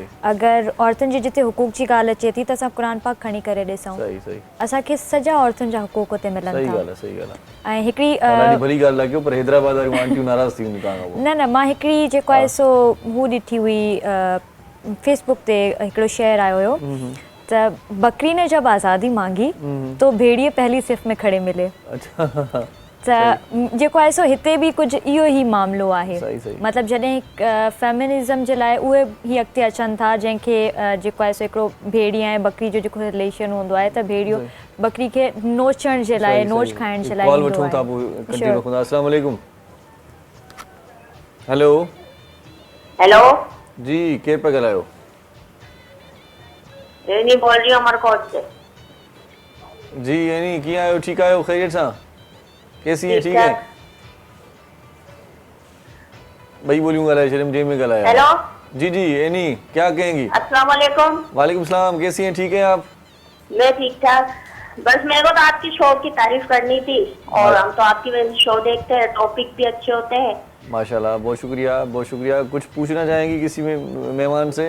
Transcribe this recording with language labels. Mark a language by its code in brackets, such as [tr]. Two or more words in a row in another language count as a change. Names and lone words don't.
[sd] अगरि औरतुनि जी जिते हुकूक जी ॻाल्हि अचे थी त असां क़ुर पाक खणी करे ॾिसूं, सही सही असांखे सॼा औरतुनि जा हुकूक उते मिलनि सही था। ॻाल्हि आहे, सही ॻाल्हि आहे। ऐं हिकिड़ी ॾाढी भली ॻाल्हि लॻियो, पर हैदराबाद वारियूं आंटियूं नाराज़ थी वेंदियूं तव्हां खां पोइ। न मां हिकिड़ी जेको आहे सो हू ॾिठी हुई फेसबुक ते हिकिड़ो शेयर आयो हुयो त [ur] بکری نے جب آزادی مانگی تو بھیڑیے پہلی صف میں کھڑے ملے. [sd] अच्छा त जेको आहे सो हिते बि कुझु इहो ई मामिलो आहे। सही सही मतिलबु जॾहिं फेमिनिज़म जे लाइ उहे ई अॻिते अचनि था जंहिंखे जेको आहे सो हिकिड़ो भेड़ी ऐं बकरी जो जेको रिलेशन हूंदो आहे त भेड़ियो बकरी खे नोचण जे लाइ नोच खाइण जे लाइ कॉल ईंदो वठूं था, आहे। पोइ कंटिन्यू रखूं था। [ar] السلام عليكم. [sd] हेलो हेलो जी, केरु पिया ॻाल्हायो? [ur] رینی بول رہی ہوں امرکوٹ سے. [sd] जी एनी, कीअं आहियो? ठीकु आहियो? ख़ैरियत सां? [ur] کیسی ہے؟ ٹھیک ہے. [sd] भाई बोलियूं ॻाल्हाए छॾियमि, जंहिं में ॻाल्हाया। हेलो [ur] جی جی اینی، کیا کہیں گی? [ar] السلام عليكم. وعليكم السلام, [ur] کیسی ہیں؟ ٹھیک ہیں آپ? میں ٹھیک ٹھاک. بس میرے کو تو آپ کی شو کی تعریف کرنی تھی اور ہم تو آپ کی وجہ سے شو دیکھتے ہیں، ٹاپک بھی اچھے ہوتے ہیں. ماشاءاللہ، بہت شکریہ بہت شکریہ۔ کچھ پوچھنا چاہیں گی کسی میں مہمان سے?